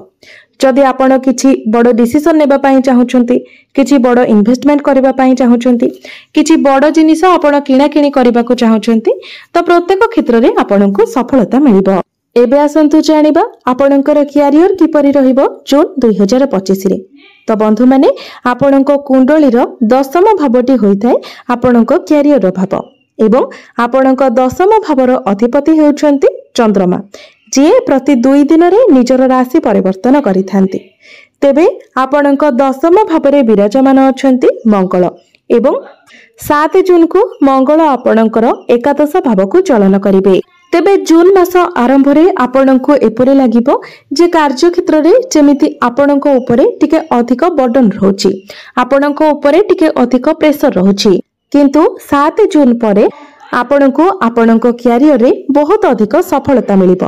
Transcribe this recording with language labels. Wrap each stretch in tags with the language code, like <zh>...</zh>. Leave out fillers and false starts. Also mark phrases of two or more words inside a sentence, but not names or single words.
<or>ଯଦି ଆପଣ କିଛି ବଡ଼ ଡିସିଜନ ନେବା ପାଇଁ ଚାହୁଁଛନ୍ତି, କିଛି ବଡ଼ ଇନଭେଷ୍ଟମେଣ୍ଟ କରିବା ପାଇଁ ଚାହୁଁଛନ୍ତି, କିଛି ବଡ଼ ଜିନିଷ ଆପଣ କିଣା କିଣି କରିବା କୁ ଚାହୁଁଛନ୍ତି, ତ ପ୍ରତ୍ୟେକ କ୍ଷେତ୍ର ରେ ଆପଣଙ୍କୁ ସଫଳତା ମିଳିବ। ଏବେ ଆସନ୍ତୁ ଜାଣିବା ଆପଣଙ୍କର କ୍ୟାରିୟର କିପରି ରହିବ ଜୁନ 2025 ରେ। ତ ବନ୍ଧୁ ମାନେ ଆପଣଙ୍କ କୁଣ୍ଡଳୀର ଦଶମ ଭାବଟି ହୋଇଥାଏ ଆପଣଙ୍କ କ୍ୟାରିୟର ଭାବ ଏବଂ ଆପଣଙ୍କ ଦଶମ ଭାବର ଅଧିପତି ହେଉଛନ୍ତି ଚନ୍ଦ୍ରମା, ଯେ ପ୍ରତି 2 ଦିନ ରେ ନିଜର ରାଶି ପରିବର୍ତ୍ତନ କରିଥାନ୍ତି। ତେବେ ଆପଣଙ୍କ ଦଶମ ଭାବରେ ବିରାଜମାନ ଅଛନ୍ତି ମଙ୍ଗଳ ଏବଂ 7 ଜୁନ କୁ ମଙ୍ଗଳ ଆପଣଙ୍କର ଏକାଦଶ ଭାବ କୁ ଚଳନ କରିବେ। ତେବେ ଜୁନ ମାସ ଆରମ୍ଭ ରେ ଆପଣଙ୍କୁ ଏପରି ଲାଗିବ ଯେ କାର୍ଯ୍ୟ କ୍ଷେତ୍ର ରେ ଯେମିତି ଆପଣଙ୍କ ଉପରେ ଟିକେ ଅଧିକ ବର୍ଡେନ ରହୁଛି, ଆପଣଙ୍କ ଉପରେ ଟିକେ ଅଧିକ ପ୍ରେସର ରହୁଛି, କିନ୍ତୁ 7 ଜୁନ ପରେ ଆପଣଙ୍କୁ ଆପଣଙ୍କୁ କ୍ୟାରିୟର ରେ ବହୁତ ଅଧିକ ସଫଳତା ମିଳିବ।</or>